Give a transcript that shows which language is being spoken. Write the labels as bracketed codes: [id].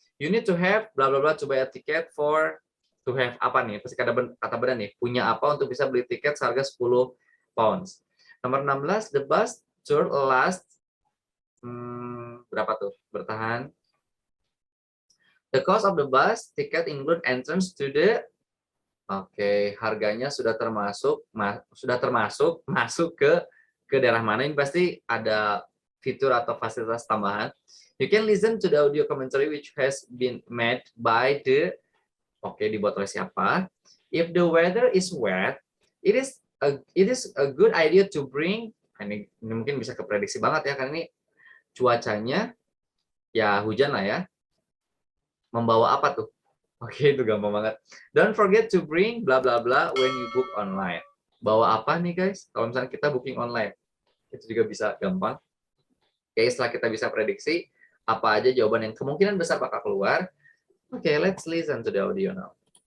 [en] You need to have bla bla bla to buy a ticket for, to have [id] apa nih? Pasti kata benar nih. Punya apa untuk bisa beli tiket seharga 10 pounds. [en] Nomor 16, the bus tour lasts [id] berapa tuh? Bertahan. [en] The cost of the bus ticket include entrance to the [id] Oke, harganya sudah termasuk masuk ke daerah mana? Ini pasti ada fitur atau fasilitas tambahan. [en] You can listen to the audio commentary which has been made by the. Oke, [id] dibuat oleh siapa? [en] If the weather is wet, it is a good idea to bring. [id] Ini mungkin bisa keprediksi banget ya, karena ini cuacanya ya hujan lah ya. Membawa apa tuh? Oke, itu gampang banget. [en] Don't forget to bring bla bla bla when you book online. [id] Bawa apa nih guys? Kalau misalnya kita booking online, itu juga bisa gampang. Oke, setelah kita bisa prediksi apa aja jawaban yang kemungkinan besar bakal keluar. [en] Oke, let's listen to the audio now.